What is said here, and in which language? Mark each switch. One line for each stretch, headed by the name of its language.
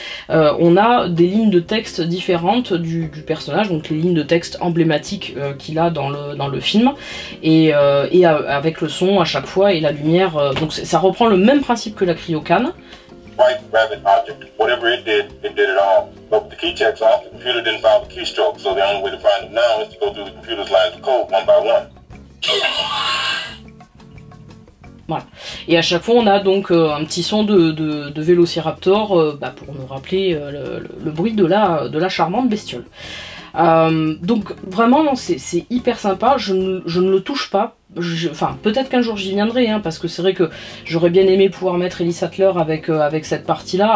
French: On a des lignes de texte différentes du personnage, donc les lignes de texte emblématiques qu'il a dans le film, et avec le son à chaque fois et la lumière, donc ça reprend le même principe que la Cryocan.
English: White rabbit object, whatever it did it all. But with the key checks off, the computer didn't file the keystroke, so the only way to find it now is to go through the computer's lines of code one by one.
French: Voilà. Et à chaque fois on a donc un petit son de Vélociraptor pour nous rappeler le bruit de la charmante bestiole. Donc vraiment c'est hyper sympa, je ne le touche pas, enfin peut-être qu'un jour j'y viendrai, hein, parce que c'est vrai que j'aurais bien aimé pouvoir mettre Ellie Sattler avec cette partie là.